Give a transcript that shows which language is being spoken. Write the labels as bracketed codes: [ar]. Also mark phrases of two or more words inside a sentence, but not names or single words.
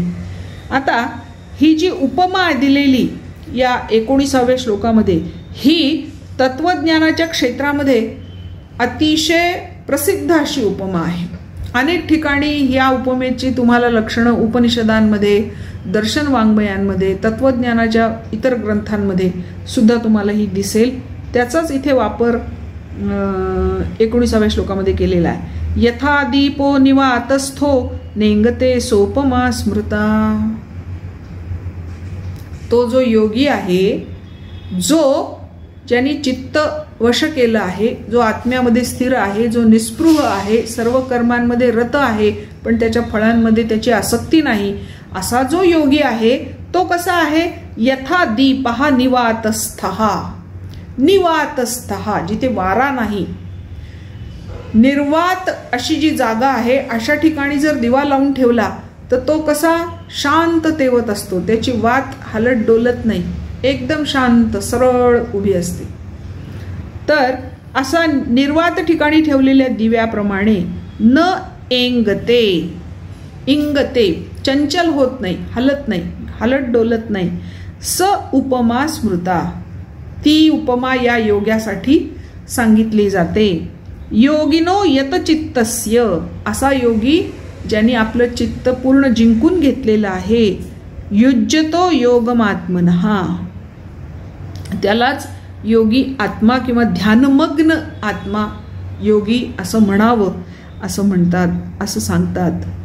[mr] आता ही जी उपमा दिलेली या 19व्या श्लोकामध्ये, ही तत्वज्ञानाच्या क्षेत्रामध्ये अतिशय प्रसिद्ध अशी उपमा आहे. अनेक ठिकाणी या उपमेची तुम्हाला लक्षणं उपनिषदांमध्ये, दर्शन वाङ्मयांमध्ये, तत्वज्ञानाच्या इतर ग्रंथांमध्ये सुद्धा तुम्हाला ही दिसेल. त्याचाच इथे वापर 19व्या श्लोकामध्ये केलेला आहे. [sa] यथा दीपो निवातस्थो नेंगते सोपमा स्मृता. [mr] तो जो योगी आहे, जो ज्यांनी चित्त वश केलं आहे, जो आत्म्यामध्ये स्थिर आहे, जो निस्पृह आहे, सर्व कर्मांमध्ये रत आहे पण त्याच्या फळांमध्ये त्याची आसक्ती नाही, असा जो योगी आहे तो कसा आहे? [sa] यथा दीपः निवातस्थः, निवातस्थः [mr] जिथे वारा नाही, निर्वात अशी जी जागा आहे अशा ठिकाणी जर दिवा लावून ठेवला तर तो कसा? शांत तेवत असतो, त्याची वात हलत डोलत नाही, एकदम शांत सरळ उभी असते. तर असा निर्वात ठिकाणी ठेवलेल्या दिव्याप्रमाणे [sa] न एंगते, [mr] इंगते चंचल होत नाही, हलत नाही, हलत डोलत नाही. [sa] स उपमा स्मृता, [mr] ती उपमा या योग्यासाठी सांगितली जाते. [sa] योगिनो यतचित्तस्य, [mr] असा योगी ज्यांनी आपलं चित्त पूर्ण जिंकून घेतलेलं आहे. [sa] युज्यतो योगमात्मनः, [mr] त्यालाच योगी आत्मा किंवा ध्यानमग्न आत्मा योगी असं म्हणावं असं म्हणतात, असं सांगतात.